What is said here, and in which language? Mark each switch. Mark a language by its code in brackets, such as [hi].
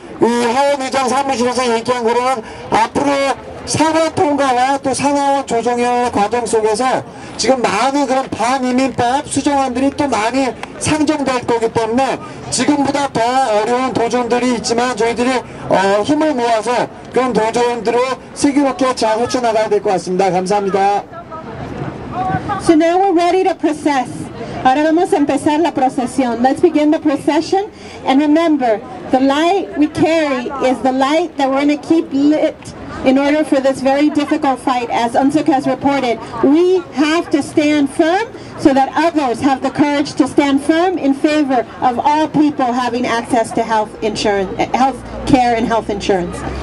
[ko] 이 하원의장 사무실에서 얘기한 거는 앞으로 상원 통과와 또 상하원 조정의 과정 속에서 지금 많은 그런 반이민법 수정안들이 또 많이 상정될 거기 때문에 지금보다 더 어려운 도전들이 있지만 저희들이 힘을 모아서 그런 도전들을 슬기롭게 잘 헤쳐나가야 될 것 같습니다. 감사합니다. [en] So now we're ready to process. [es] Ahora vamos a empezar la procesión. [en] Let's begin the procession. And remember, the light we carry is the light that we're going to keep lit in order for this very difficult fight. As Unsuk has reported, we have to stand firm so that others have the courage to stand firm in favor of all people having access to health insurance, health care and health insurance.